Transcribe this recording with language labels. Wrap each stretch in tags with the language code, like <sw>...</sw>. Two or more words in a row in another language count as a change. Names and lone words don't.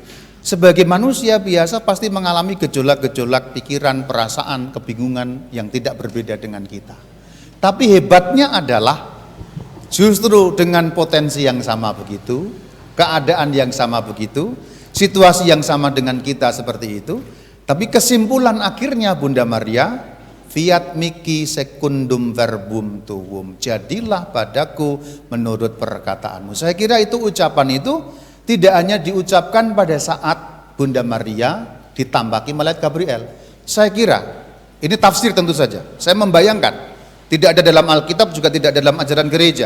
<id>Sebagai manusia biasa pasti mengalami gejolak-gejolak pikiran, perasaan, kebingungan yang tidak berbeda dengan kita. Tapi hebatnya adalah justru dengan potensi yang sama begitu, keadaan yang sama begitu, situasi yang sama dengan kita seperti itu, tapi kesimpulan akhirnya Bunda Maria,</id> <la>fiat mihi secundum verbum tuum,</la> <id>jadilah padaku menurut perkataanmu. Saya kira itu ucapan itu tidak hanya diucapkan pada saat Bunda Maria ditambaki malaikat Gabriel. Saya kira, ini tafsir tentu saja, saya membayangkan, tidak ada dalam Alkitab juga tidak ada dalam ajaran gereja.</id>